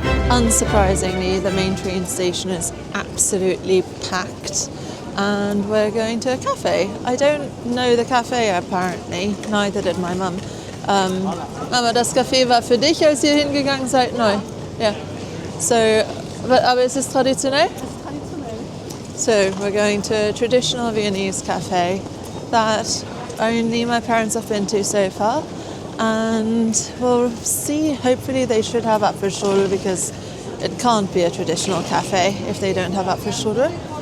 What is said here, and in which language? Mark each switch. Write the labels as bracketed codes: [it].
[en] Unsurprisingly, the main train station is absolutely packed, and we're going to a cafe. I don't know the cafe apparently, neither did my mum. [de] Mama, das Café war für dich, als ihr hingegangen seid? Neu. Yeah. So, aber ist es traditionell? [en] It's traditionell. So we're going to a traditional Viennese cafe that only my parents have been to so far, and we'll see. Hopefully they should have Apfelstrudel, because it can't be a traditional cafe if they don't have Apfelstrudel.